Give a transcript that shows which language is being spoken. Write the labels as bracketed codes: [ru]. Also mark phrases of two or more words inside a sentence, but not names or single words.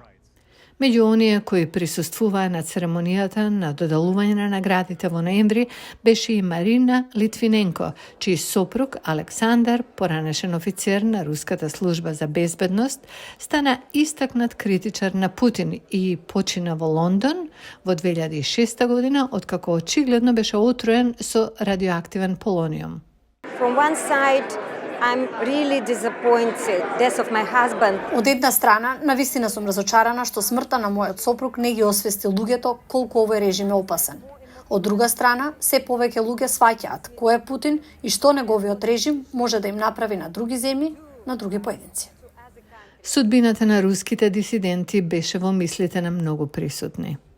[mk] Меѓу оние кои присуствуваа на церемонијата на додалување на наградите во ноември беше и Марина Литвиненко, чиј сопруг Александар, поранешен офицер на Руската служба за безбедност, стана истакнат критичар на Путин и почина во Лондон во 2006 година, откако очигледно беше отруен со радиоактивен полониум. [en] From one side, I'm really disappointed. Death of my husband. [mk] Од една страна, навистина сум разочарана што смртта на мојот сопруг не ги освести луѓето колку овој режим е опасен. Од друга страна, се повеќе луѓе сваќаат кој е Путин и што неговиот режим може да им направи на други земји, на други поединци. Судбината на руските дисиденти беше во мислите на многу присутни.